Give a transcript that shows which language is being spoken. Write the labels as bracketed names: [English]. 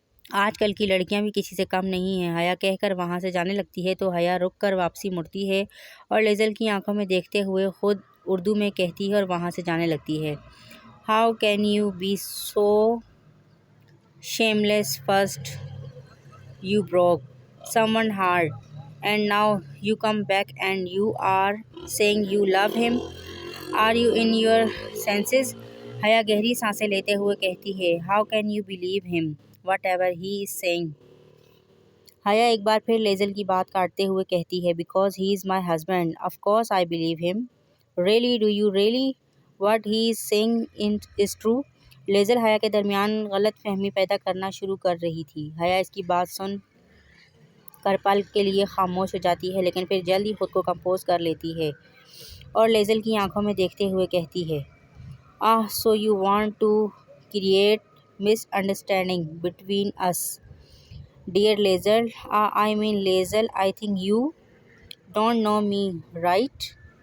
[Urdu] آج کل کی لڑکیاں بھی کسی سے کم نہیں ہیں، حیا کہہ کر وہاں سے جانے لگتی ہے تو حیا رک کر واپسی مڑتی ہے اور لیزل کی آنکھوں میں دیکھتے ہوئے خود اردو میں کہتی ہے اور وہاں سے جانے لگتی ہے۔ [English] How can you be so shameless? First you broke someone's heart and now you come back and you are saying you love him. Are you in your senses? [Urdu] حیا گہری سانسیں لیتے ہوئے کہتی ہے۔ [English] How can you believe him whatever he is saying? [Urdu] حیا ایک بار پھر لیزل کی بات کاٹتے ہوئے کہتی ہے۔ [English] Because he is my husband, of course I believe him. Really? Do you really? What he is saying is true? [Urdu] لیزل حیا کے درمیان غلط فہمی پیدا کرنا شروع کر رہی تھی۔ حیا اس کی بات سن کر پل کے لیے خاموش ہو جاتی ہے، لیکن پھر جلد ہی خود کو کمپوز کر لیتی ہے اور لیزل کی آنکھوں میں دیکھتے ہوئے کہتی ہے۔ [English] So you want to create misunderstanding between us, dear Lazel. I mean Lazel, I think you don't know me, right?